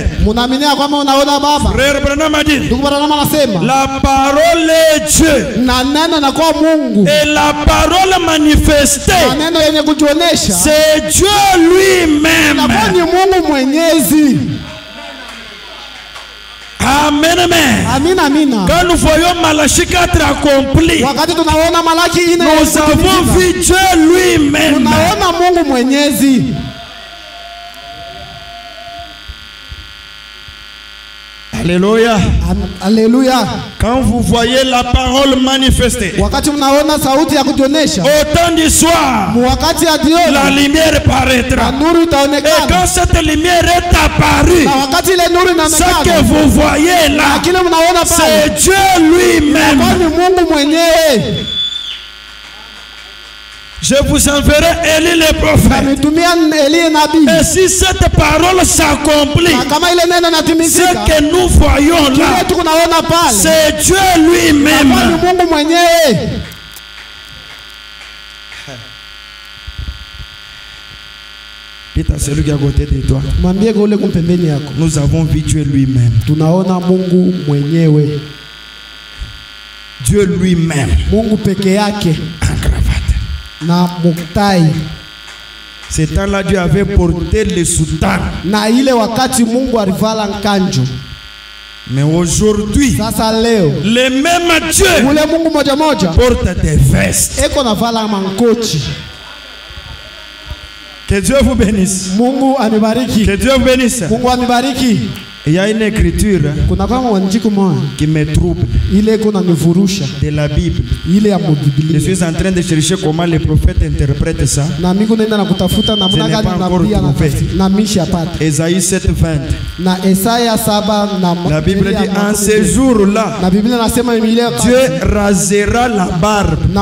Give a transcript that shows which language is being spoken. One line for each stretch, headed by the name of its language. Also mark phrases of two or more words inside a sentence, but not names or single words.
French: Frère Branham a dit, la parole est Dieu, et la parole manifestée, c'est Dieu lui-même. Amen, amen.
Swahili: Amina, amina.
French: Quand nous voyons Malachie 4 accompli,
Swahili: Wakati tunaona Malaki 4,
French: nous avons vu Dieu lui-même.
Swahili: Tunaona Mungu mwenyezi. Alléluia. Alléluia.
French: Quand vous voyez la parole manifestée,
Swahili: wakati mnaona sauti ya kutuonesha,
French: au temps du soir,
Swahili: wakati ya jioni,
French: la lumière paraîtra.
Swahili: Nuru itaonekana.
French: Et quand cette lumière est apparue,
Swahili: na wakati ile nuru inaonekana,
French: ce que vous voyez là, c'est Dieu lui-même.
Swahili: Ni Mungu mwenyewe.
French: Je vous enverrai Élie le prophète. Et si cette parole s'accomplit, ce que nous voyons là, c'est Dieu lui-même. Dites à celui qui est à côté de toi, nous avons vu Dieu lui-même. Dieu lui-même.
Swahili: Na muktai.
French: Ce temps-là, Dieu avait porté le soutane.
Swahili: Na ile wakati Mungu alivala nkanjo.
French: Mais aujourd'hui,
Swahili: sasa leo,
French: le même Dieu
Swahili: ule Mungu moja moja
French: porte des vestes.
Swahili: Eko na vala mankochi.
French: Que Dieu vous bénisse.
Swahili: Mungu anibariki.
French: Que Dieu vous bénisse.
Swahili: Mungu anibariki.
French: Il y a une écriture qui me trouble de la Bible. Je suis en train de chercher comment les prophètes interprètent ça. Je n'ai pas encore trouvé. Ésaïe 7:20. La Bible dit en ce jour-là, Dieu rasera la barbe.